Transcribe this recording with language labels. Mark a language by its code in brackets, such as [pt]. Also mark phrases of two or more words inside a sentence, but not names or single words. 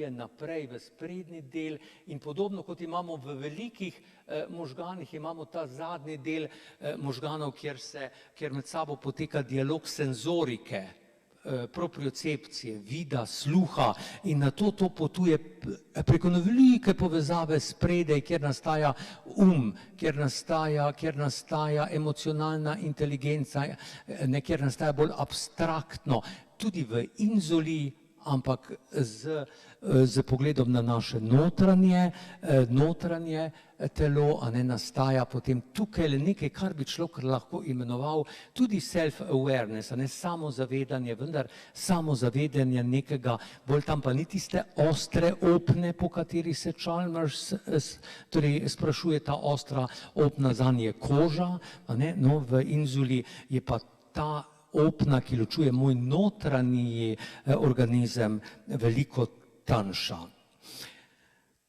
[sl] naprej v sprednji del, in podobno kot imamo v velikih možganih, imamo ta zadnji del možganov, kjer med sabo poteka dialog senzorike, propriocepcije, vida, sluha, in na to potuje preko velike povezave spredaj, kjer nastaja kjer nastaja emocionalna inteligenca, kjer nastaja bolj abstraktno, tudi v inzuli, ampak z pogledom na naše notranje telo, a ne, nastaja potem tukaj nekaj, kar bi človek lahko imenoval tudi self-awareness, a ne, samozavedanje, vendar samozavedanje nekega, bolj tam pa ni tiste ostre opne, po kateri se Chalmers torej sprašuje, ta ostra opna, zanje je koža, a ne, no, v inzuli je pa ta opna, ki ločuje moj notranji organizem, veliko tanjša.